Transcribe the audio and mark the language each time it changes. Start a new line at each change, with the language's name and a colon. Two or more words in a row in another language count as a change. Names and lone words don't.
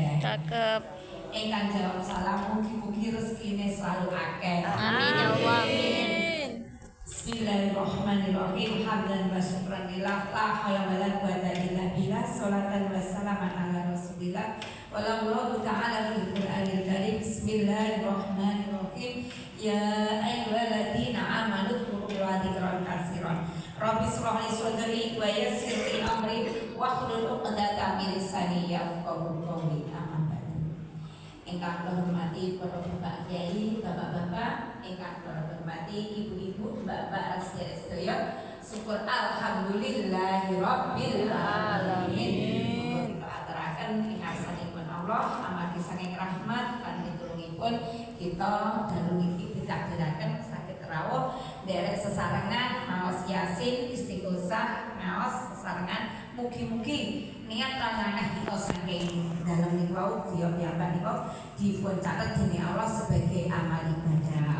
Javanese: Cakep. Ingkang jawab salam mugi-mugi rezekine selalu akeh.
Arabic: آمين يا الله. آمين. بسم الله الرحمن الرحيم. حمدا وشكرا لله، لا حول ولا قوة إلا بالله. صلاة وسلاما على رسول الله. والله تعالى في القرآن الكريم. بسم الله الرحمن الرحيم. يا أيها الذين آمنوا اذكروا الله ذكرا كثيرا. رب اشرح لي صدري ويسر لي أمري واحلل عقدة من لساني يفقهوا قولي.
Javanese: Ingkang hormati para bapak kiai, bapak-bapak, ingkang hormati ibu-ibu, bapak sedaya, syukur
Arabic: الحمد لله رب العالمين.
Javanese: Kita aturaken ing ngarsanipun Allah, amargi saking rahmat lan pitulungipun kita dalu niki ditakdiraken saged rawuh nderek sesarengan maos Yasin Istighosah, maos sesarengan mugi-mugi niat langkah kita saking dalam niku wau diyogyapun niku dipun catet dening Allah
Indonesian: sebagai amal ibadah.